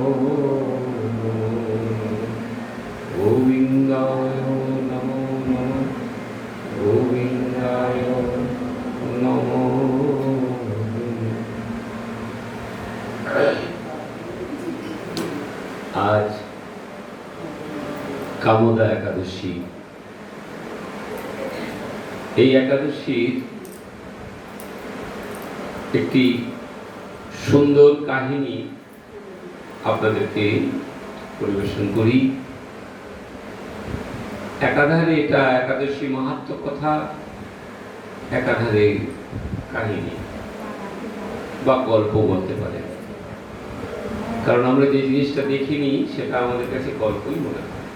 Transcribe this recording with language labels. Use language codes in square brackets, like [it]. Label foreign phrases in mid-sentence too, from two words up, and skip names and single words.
[sa] गोविन्दाय नमो नमः गोविन्दाय नमो [bn] আজ কামদা একাদশী। এই একাদশীর একটি সুন্দর কাহিনী আপনাদেরকে পরিবেশন করি। একাধারে এটা একাদশী মাহাত্ম্য কথা, একাধারে কাহিনী বা গল্প বলতে পারে, কারণ আমরা যে জিনিসটা দেখিনি সেটা আমাদের কাছে গল্পই মনে হয়।